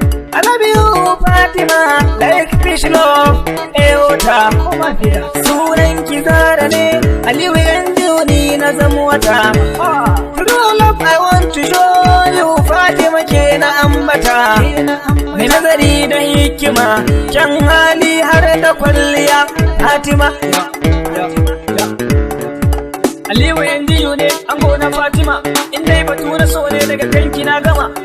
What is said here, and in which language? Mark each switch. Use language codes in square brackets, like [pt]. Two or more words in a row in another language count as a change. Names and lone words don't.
[en] I love you, Fatima, like fish love, eh, water. [ha] Sunan ki Zara ne, Aliyu yanzu ni na zama wata. [en] True love, I want to show you, [ha] Fatima ke na ambata. Mai nazari da hikima, kyan hali har da kwalliya, Fatima. Aliyu yanzu ne, ango na Fatima, in dai batu na so ne daga kanki na gama.